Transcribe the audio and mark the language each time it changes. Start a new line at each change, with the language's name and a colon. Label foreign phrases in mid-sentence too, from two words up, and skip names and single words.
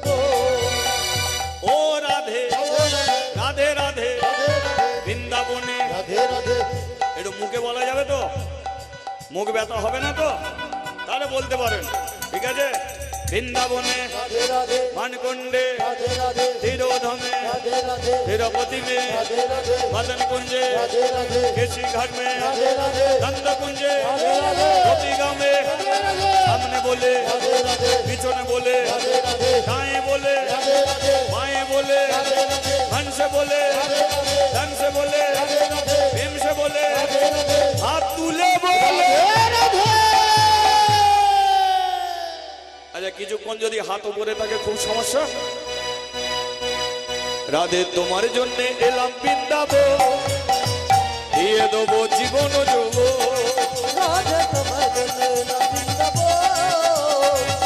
Bangla: ও রাধে রাধে রাধে বৃন্দাবনে রাধে রাধে একটু মুখে বলা যাবে তো মুখ ব্যথা হবে না তো তাহলে বলতে পারেন ঠিক আছে বৃন্দাবনে রাধে রাধে মানকুণ্ডে রাধে রাধে
Hindi: धीरोधमे राधे राधे तिरुपति में राधे राधे मदन कुंजे राधे राधे केसी घाट में राधे राधे नंद कुंजे राधे राधे गोपीगांव में सामने बोले राधे राधे पीछे बोले राधे राधे दाएं बोले राधे राधे बाएं बोले राधे राधे मन से बोले राधे राधे धन से बोले राधे राधे प्रेम से बोले राधे राधे हाथ तूले बोले राधे
Bangla: কিছুক্ষণ যদি হাত উপরে থাকে খুব সমস্যা। রাধে তোমার জন্য এলাম বৃন্দাবন, দিয়ে দেবো জীবন যুব। রাধে তোমার জন্য এলাম বৃন্দাবন,